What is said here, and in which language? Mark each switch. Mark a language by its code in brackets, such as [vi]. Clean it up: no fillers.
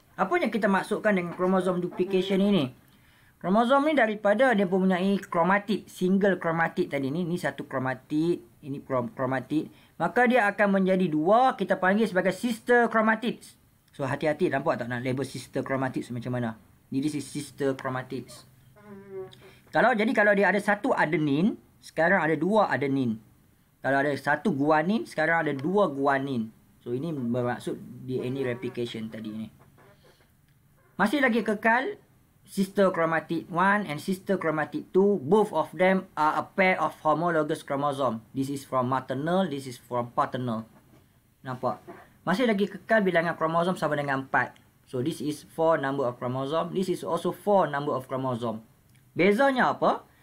[ms] Apa yang kita maksudkan dengan kromosom [en] duplication [ms] ini? Kromosom ni daripada dia mempunyai kromatid, single kromatid tadi ni satu kromatid, ini kromatid. Maka dia akan menjadi dua, kita panggil sebagai [en] sister chromatids. [ms] So hati-hati, nampak tak nak label [en] sister chromatids [ms] macam mana? [en] This is sister chromatids. [ms] Kalau dia ada satu adenin, sekarang ada dua adenin. Kalau ada satu guanin, sekarang ada dua guanin. So ini bermaksud [en] DNA replication [ms] tadi ni. Masih lagi kekal [en] sister chromatid 1 and sister chromatid 2, both of them are a pair of homologous chromosome. This is from maternal, this is from paternal. [ms] Nampak? Masih lagi kekal bilangan kromosom sama dengan 4. [en] So this is 4 number of chromosome. [ms] This is also 4 number of chromosome. Bezanya apa?